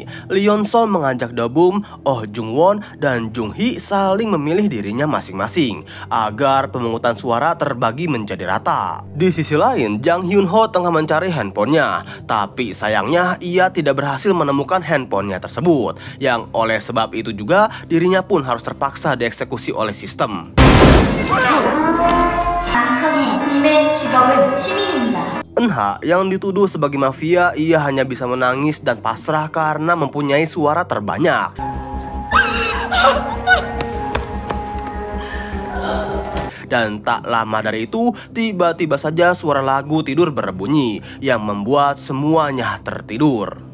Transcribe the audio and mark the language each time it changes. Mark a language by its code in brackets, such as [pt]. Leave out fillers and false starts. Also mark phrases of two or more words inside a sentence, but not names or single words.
[id] Lee Yeon-sol mengajak Do-bum, Oh Jung-won, dan Jung-hee saling memilih dirinya masing-masing agar pemungutan suara terbagi menjadi rata. Di sisi lain, Jang Hyun-ho tengah mencari handphonenya, tapi sayangnya ia tidak berhasil menemukan handphonenya tersebut, yang oleh sebab itu juga dirinya pun harus terpaksa dieksekusi oleh sistem. [ko] 형님의 직업은 시민입니다. [id] Eun-ha yang dituduh sebagai mafia, ia hanya bisa menangis dan pasrah karena mempunyai suara terbanyak. Dan tak lama dari itu, tiba-tiba saja suara lagu tidur berbunyi yang membuat semuanya tertidur.